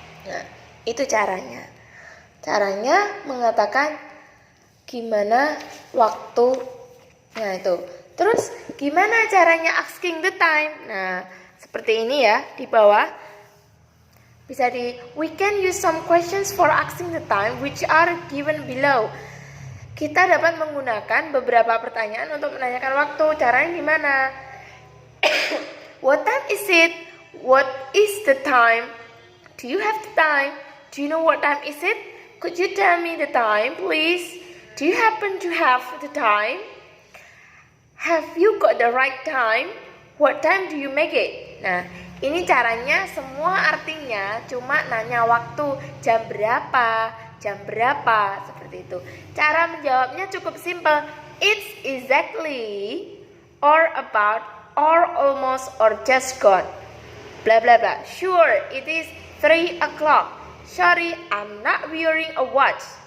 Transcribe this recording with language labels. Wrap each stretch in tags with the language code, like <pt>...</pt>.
<id>Nah, itu caranya. Caranya mengatakan gimana waktunya itu. Terus gimana caranya</id> <en>asking the time?</en> <id>Nah, seperti ini ya di bawah. Bisa</id> <en>we can use some questions for asking the time which are given below.</en> <id>Kita dapat menggunakan beberapa pertanyaan untuk menanyakan waktu. Caranya gimana?</id> <en>What time is it? What is the time? Do you have the time? Do you know what time is it? Could you tell me the time, please? Do you happen to have the time? Have you got the right time? What time do you make it?</en> <id>Nah, ini caranya semua artinya cuma nanya waktu, jam berapa, seperti itu. Cara menjawabnya cukup simple.</id> <en>It's exactly, or about, or almost, or just gone. Blah blah blah. Sure, it is 3 o'clock. Sorry, I'm not wearing a watch.</en>